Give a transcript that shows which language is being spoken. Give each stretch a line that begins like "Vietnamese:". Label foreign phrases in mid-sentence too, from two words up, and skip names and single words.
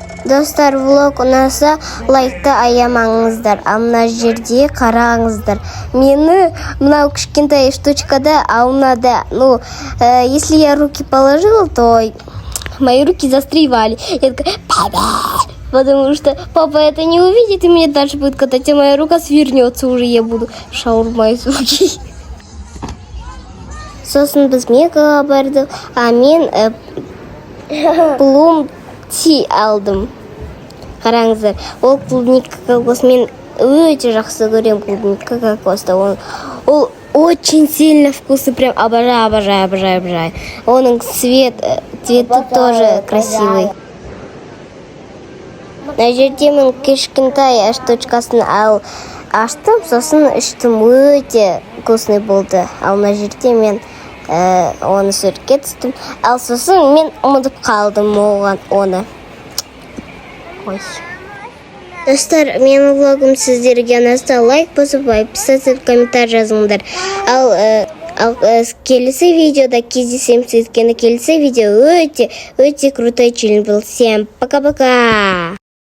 Kazakh: Достар, влог ұнаса лайкты аямаңыздар. Мына жерде қараңыздар. Мені мынау кішкентай штучкада аунада,
Russian: если я руки положила, то мои руки застревали. Я такая, папа, потому что папа это не увидит и меня дальше будет катать, а моя рука свернется уже, я буду шаурма из руки.
Kazakh: Сосын біз мегаға бардық, мен плум ти алдым. Қараңыздар, ол клубника кокос, мен өте жақсы көрем клубника кокосты.
Russian: Ол очень сильно вкусный, прям обожаю.
Kazakh: Оның цветі
Russian: тоже красивый.
Kazakh: Мына жерде мен кішкентай штучкасын аштым, сосын іштім, өте вкусный болды. Ал мына жерде мен оны суретке түстім. Ал сосын мен ұмытып қалдым оны. Достар, менің влогым сіздерге ұнаса, лайк басып, подписаться, комментарий жазыңдар. Ал келесі видеода кездесеміз, өйткені келесі видео өте
Russian: крутой челлендж был. Всем пока-пока!